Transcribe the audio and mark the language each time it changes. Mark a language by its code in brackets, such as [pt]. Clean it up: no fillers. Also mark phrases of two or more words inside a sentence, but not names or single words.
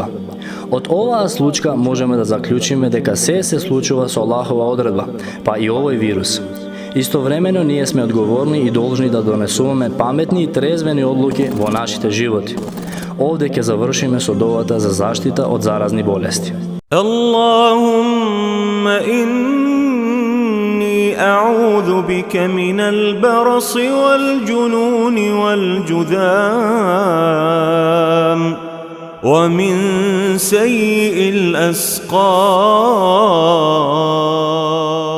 [mk] Од оваа случка можеме да заклучиме дека се случува со Аллахова одредба, па и овој вирус. Истовремено ние сме одговорни и должни да донесуваме паметни и трезвени одлуки во нашите животи. Овде ќе завршиме со довата за заштита од заразни болести. [ar] اللهم إني أعوذ بك من البرص والجنون والجذام ومن سيئ الأسقام.